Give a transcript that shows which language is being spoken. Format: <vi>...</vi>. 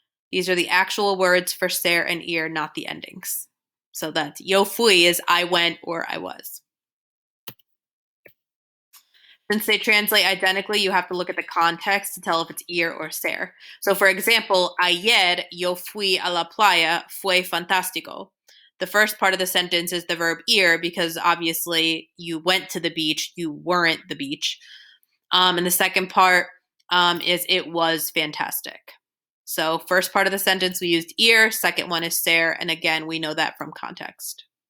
<en>These are the actual words for ser and ir, not the endings. So that's</en> <es>yo fui</es> <en>is I went or I was. Since they translate identically, you have to look at the context to tell if it's ir or ser. So for example,</en> <es>ayer yo fui a la playa, fue fantástico.</es> <en>The first part of the sentence is the verb ir because obviously you went to the beach, you weren't the beach. And the second part is it was fantastic. So first part of the sentence we used ir, second one is ser, and again we know that from context.</en>